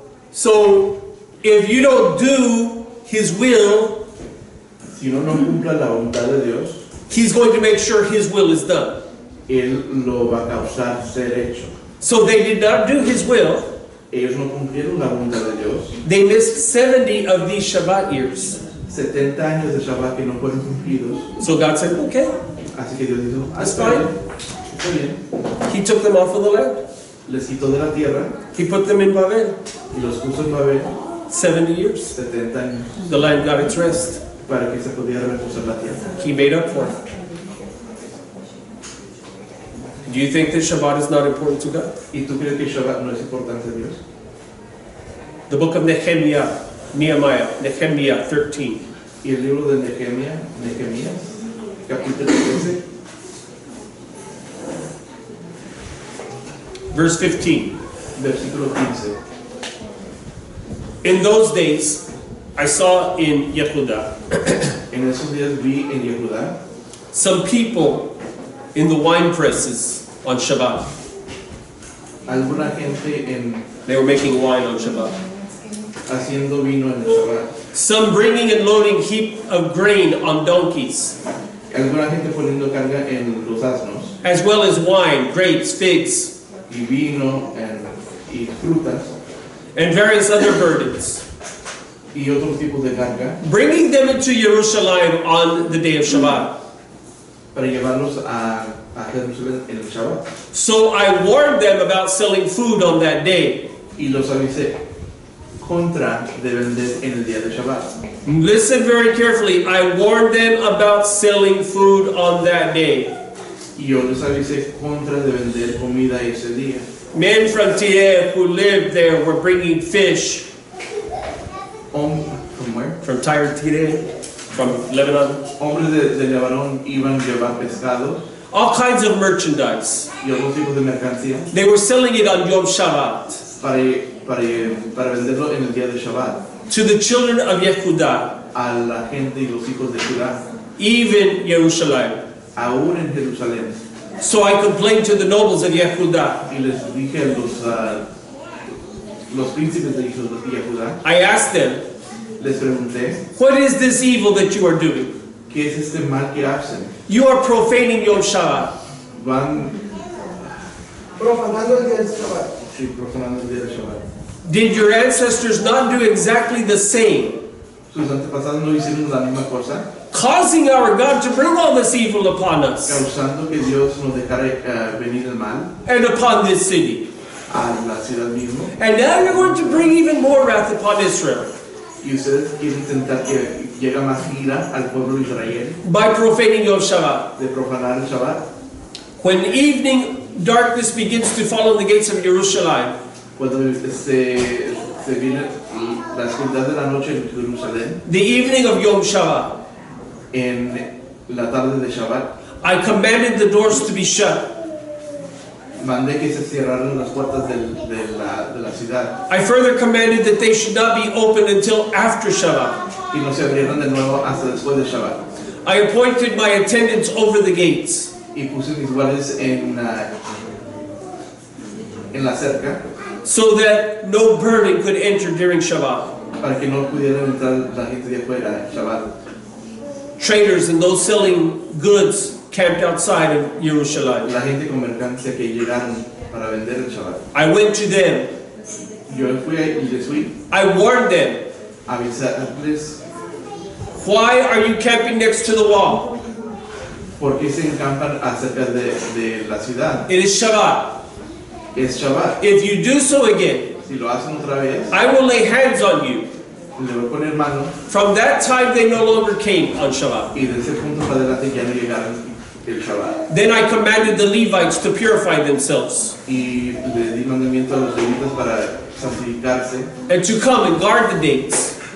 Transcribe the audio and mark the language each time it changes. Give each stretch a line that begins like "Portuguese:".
English: So if you don't do His will,
Spanish: Si uno no cumpla la voluntad de Dios,
English: He's going to make sure His will is done.
Spanish: Él lo va a causar ser hecho.
English: So they did not do His will.
Spanish: Ellos no cumplieron la voluntad de Dios.
English: They missed 70 of these Shabbat years.
Spanish: 70 años de Shabbat que no fueron cumplidos.
English: So God said, okay,
Spanish: Así que Dios dijo,
English: that's
Spanish: está
English: fine.
Spanish: bien, está bien.
English: He took them off of the land.
Spanish: Les quitó de la tierra
English: He put them in Babel.
Spanish: y los puso en Babel
English: 70 years.
Spanish: 70 años
English: The land got its rest.
Spanish: para que se pudiera reposar la tierra.
English: He made up for it. Do you think that Shabbat is not important to God?
Spanish: ¿Y tú crees que Shabbat no es importante a Dios?
English: The book of Nehemiah 13.
Spanish: Y el libro de Nehemías, capítulo 13,
English: Verse 15.
Spanish: versículo 15.
English: In those days, I saw in Yehudah
Spanish: En esos días vi en Yehudá
English: some people in the wine presses on Shabbat.
Spanish: alguna gente
English: They were making wine on Shabbat.
Spanish: haciendo vino en el Shabbat.
English: Some bringing and loading heap of grain on donkeys,
Spanish: Alguna gente poniendo carga en los asnos,
English: as well as wine, grapes, figs,
Spanish: y vino y frutas,
English: and various other burdens,
Spanish: y otros tipos de carga,
English: bringing them into Jerusalem on the day of Shabbat.
Spanish: para llevarlos a Jerusalén en el Shabbat.
English: So I warned them about selling food on that day.
Spanish: Y los avisé contra de vender en el día de Shabbat.
English: Listen very carefully. I warned them about selling food on that day.
Spanish: Y yo les avisé contra de vender comida ese día.
English: Men from Tyre who lived there were bringing fish. From where? From Tyre, from Lebanon.
Spanish: Hombres de Lebanon iban a llevar pescados
English: All kinds of merchandise.
Spanish: y otros tipos de mercancía
English: They were selling it on Yom Shabbat
Spanish: para venderlo en el día de Shabbat
English: to the children of Yehudah,
Spanish: a la gente y los hijos de Judá,
English: even Jerusalem.
Spanish: aún en Jerusalén.
English: So I complained to the nobles of Yehudah.
Spanish: Y les dije a los príncipes de hijos de Judá,
English: I asked them,
Spanish: les pregunté,
English: what is this evil that you are doing?
Spanish: ¿qué es este mal que hacen?
English: You are profaning Yom Shabbat.
Spanish: Van profanando el día del Shabbat. sí, profanando el día de Shabbat.
English: Did your ancestors not do exactly the same,
Spanish: Sus antepasados no hicieron la misma cosa,
English: causing our God to bring all this evil upon us
Spanish: causando que Dios nos dejara venir el mal
English: and upon this city?
Spanish: a la ciudad mismo.
English: And now you're going to bring even more wrath upon Israel
Spanish: Y ustedes quieren intentar que llegue más ira al pueblo de Israel
English: by profaning Yom Shabbat.
Spanish: de profanar el Shabbat.
English: When evening darkness begins to fall on the gates of Jerusalem,
Spanish: Cuando se viene la oscuridad de la noche en Jerusalén,
English: the evening of Yom Shabbat,
Spanish: en la tarde de Shabbat,
English: I commanded the doors to be shut.
Spanish: mandé que se cerraran las puertas de la ciudad
English: I further commanded that they should not be opened until after Shabbat.
Spanish: y no se abrieran de nuevo hasta después de Shabbat.
English: I appointed my attendants over the gates,
Spanish: Y puse mis guardias en la cerca
English: so that no burden could enter during Shabbat.
Spanish: para que no pudieran entrar la gente de afuera en Shabbat.
English: Traders and those selling goods camped outside of Jerusalem.
Spanish: La gente con mercancía que llegaron para vender el Shabbat.
English: I went to them.
Spanish: Yo fui y les fui I warned them. a avisarles
English: Why are you camping next to the wall?
Spanish: por qué se encampan acerca de la ciudad.
English: It is Shabbat.
Spanish: Es Shabbat.
English: If you do so again,
Spanish: Si lo hacen otra vez,
English: I will lay hands on you.
Spanish: le voy a poner mano
English: From that time they no longer came on Shabbat.
Spanish: y de ese punto para adelante ya no llegaron el Shabbat.
English: Then I commanded the Levites to purify themselves
Spanish: Y le di mandamiento a los levitas para santificarse,
English: and to come and guard the gates.